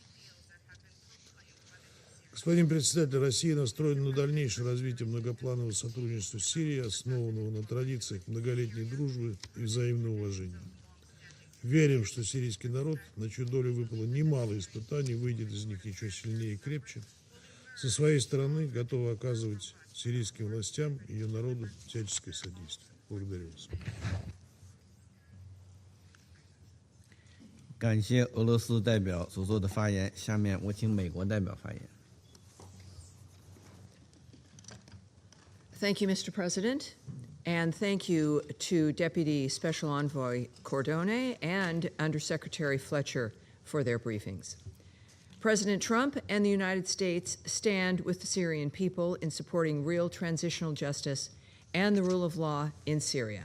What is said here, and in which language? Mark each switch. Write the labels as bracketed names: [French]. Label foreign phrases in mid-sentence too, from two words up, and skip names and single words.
[Russian] Господин председатель, Россия настроена на дальнейшее развитие многопланового сотрудничества с Сирией, основанного на традициях многолетней дружбы и взаимного уважения. Верим, что сирийский народ, на чью долю выпало немало испытаний, выйдет из них еще сильнее и крепче. Со своей стороны готовы оказывать сирийским властям и ее народу всяческое содействие. Благодарю вас. [Chinese] 感谢俄罗斯代表所做的发言。下面我请美国代表发言。 [English] Thank you, Mr. President, and thank you to Deputy Special Envoy Cordone and Undersecretary Fletcher for their briefings. President Trump and the United States stand with the Syrian people in supporting real transitional justice and the rule of law in Syria.